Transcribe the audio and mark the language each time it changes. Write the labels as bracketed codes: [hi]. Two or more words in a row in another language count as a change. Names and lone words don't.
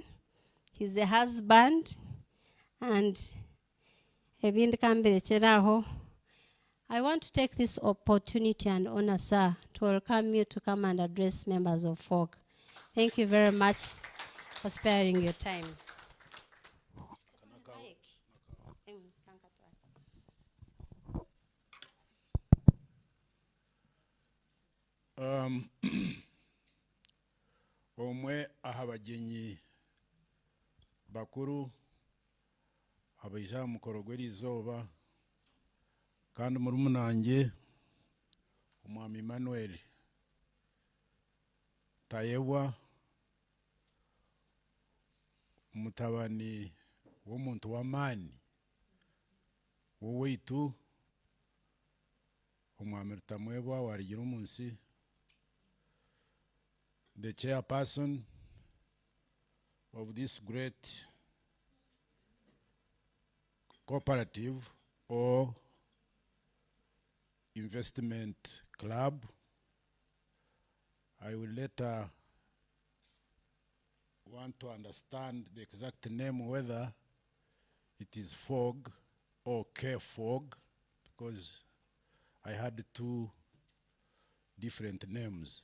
[en] He's a husband. And I want to take this opportunity and honor, sir, to welcome you to come and address members of Kfog. Thank you very much for sparing your time. [nyn] Omwe ahabagenyi bakuru abaija mukoro gw'eriizooba kandi murumunange omwami Emmanuel Tayebwa mutabani w'omuntu w'amaani wowaitu omwami Rutamwebwa warigira omunsi, [en] the chairperson of this great cooperative or investment club. I will later want to understand the exact name, whether it is Kfog or Kfog, because I had two different names.